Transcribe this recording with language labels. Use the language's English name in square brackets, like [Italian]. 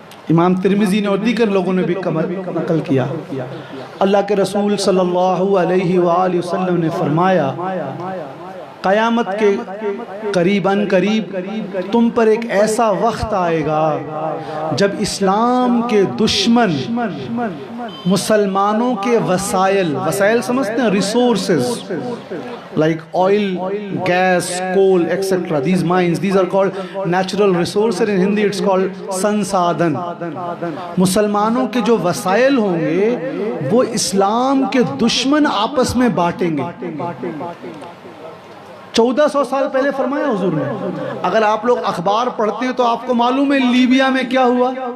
[Urdu] امام ترمذی نے اور دیگر لوگوں نے بھی نقل کیا۔ اللہ کے رسول صلی اللہ علیہ وآلہ وسلم نے فرمایا قیامت کے قریباً قریب تم پر ایک ایسا وقت آئے گا جب اسلام کے دشمن مسلمانوں کے وسائل سمجھتے ہیں، resources [English] like oil, gas, coal, etc. These mines, these are called natural resources. In Hindi it's called sansadhan. [Urdu] مسلمانوں کے جو وسائل ہوں گے وہ اسلام کے دشمن آپس میں بانٹیں گے۔ 1400 سال پہلے فرمایا حضور نے۔ اگر آپ لوگ اخبار پڑھتے ہیں تو آپ کو معلوم ہے لیبیا میں کیا ہوا،